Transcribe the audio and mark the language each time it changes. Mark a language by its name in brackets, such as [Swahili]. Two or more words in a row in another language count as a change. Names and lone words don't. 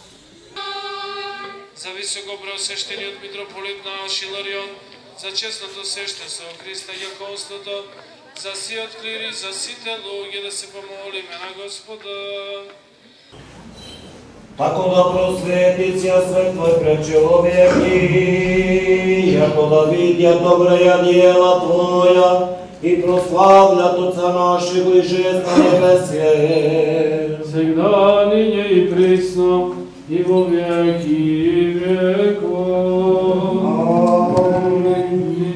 [Macedonian] За високопреосвещениот митрополит наш Иларион, за честното свештенство Христа јаконството, за сиот клир и за сите луѓе, да се помолиме на Господа. [Church Slavic] Тако да просвети ця свет Твој пред човеки, јако да видјат добрия дела Твоја и прославljат Отца нашего и жест на небесие. Всегда, ниње и присно, и во веки веков. Амин.